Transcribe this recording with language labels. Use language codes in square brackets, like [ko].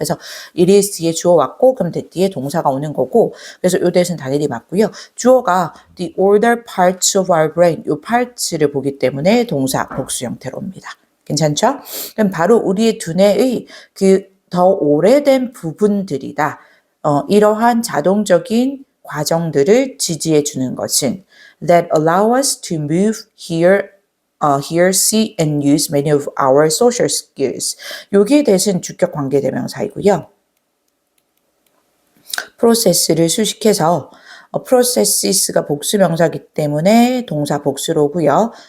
[ko] 그래서 [en] it is [ko] 뒤에 주어 왔고 그럼 that 뒤에 동사가 오는 거고 그래서 요 대신 당연히 맞고요. 주어가 [en] the older parts of our brain [ko] 요 parts를 보기 때문에 동사 복수 형태로 옵니다. 괜찮죠? 그럼 바로 우리의 두뇌의 그 더 오래된 부분들이다. 이러한 자동적인 과정들을 지지해 주는 것은 [en] that allow us to move, hear, see and use many of our social skills. [ko] 여기에 대해서는 주격 관계대명사이고요. process를 수식해서 processes가 복수명사이기 때문에 동사 복수로 오고요.